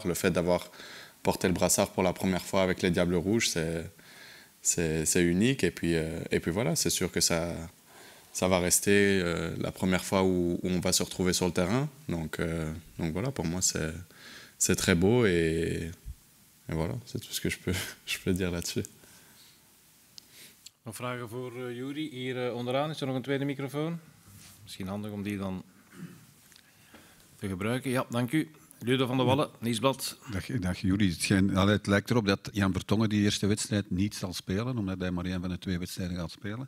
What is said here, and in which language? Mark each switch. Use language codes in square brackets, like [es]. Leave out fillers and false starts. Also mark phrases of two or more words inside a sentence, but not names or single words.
[fr] Le fait d'avoir porté le brassard pour la première fois avec les Diables Rouges, c'est unique. Et puis voilà, c'est sûr que ça va rester la première fois où on va se retrouver sur le terrain. Donc voilà, pour moi, c'est très beau et voilà, c'est tout ce que je peux dire là-dessus. [nl] Nog vragen voor Youri. Hier onderaan is er nog een tweede microfoon. Misschien handig om die dan te gebruiken. Ja, dank u. Ludo van der Wallen, Nieuwsblad. Dag Youri. Het lijkt erop dat Jan Vertongen die eerste wedstrijd niet zal spelen, omdat hij maar één van de 2 wedstrijden gaat spelen.